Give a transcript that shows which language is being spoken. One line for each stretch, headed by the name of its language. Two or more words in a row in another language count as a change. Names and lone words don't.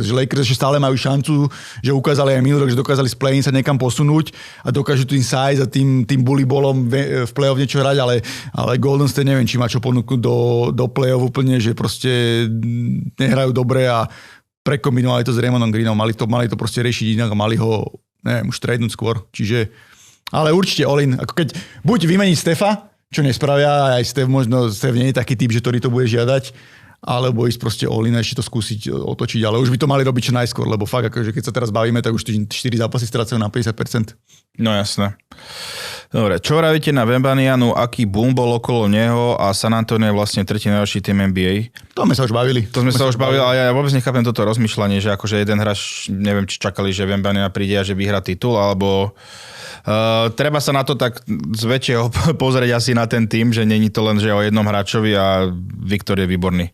Slovak: Že Lakers ešte stále majú šancu, že ukázali aj minulý rok, že dokázali z play-in sa niekam posunúť a dokážu tým size a tým
English: bully ballom
Slovak: v play-off niečo hrať, ale Golden State neviem, či má čo ponúknuť do play-off úplne, že proste nehrajú dobre a prekombinovali to s Raymonom Greenom. Mali to proste riešiť inak a mali ho, neviem, už tradenúť skôr. Čiže, ale určite all-in. Ako keď buď vymeniť Stefa, čo nespravia, aj Stef nie je taký typ, že ktorý to bude žiadať, alebo ísť proste all-in a ešte to skúsiť otočiť, ale už by to mali robiť čo najskôr, lebo fakt, akože keď sa teraz bavíme, tak už 4 zápasy strácajú na 50%. No jasné. Dobre, čo vravíte na Wembanyanu, aký boom bol okolo neho a San Antonio je vlastne tretí najlepší tým NBA? To sme sa už bavili. Ale ja vôbec nechápem toto rozmýšľanie, že akože jeden hráč, neviem, či čakali, že Wembanyana príde a že vyhrá titul, alebo treba sa na to tak z väčšieho pozrieť asi na ten tým, že není to len, že o jednom hráčovi a Viktor je výborný.